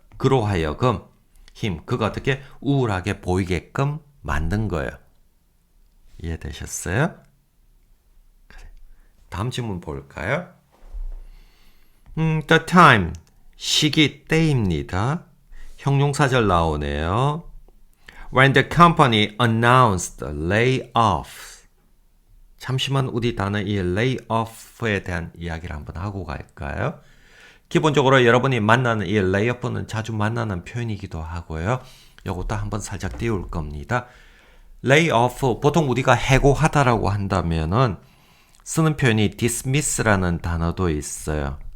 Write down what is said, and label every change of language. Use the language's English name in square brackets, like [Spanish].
[Korean] 그로 하여금 그가 어떻게 우울하게 보이게끔 만든 거예요. 이해되셨어요? 다음 질문 볼까요? The time, 시기, 때입니다. 형용사절 나오네요. [English] When the company announced layoffs. [Korean] 잠시만 우리 단어 이 layoff에 대한 이야기를 한번 하고 갈까요? 기본적으로 여러분이 만나는 이 layoff는 자주 만나는 표현이기도 하고요. 이것도 한번 살짝 띄울 겁니다. layoff, 보통 우리가 해고하다라고 한다면은 쓰는 표현이 dismiss라는 단어도 있어요.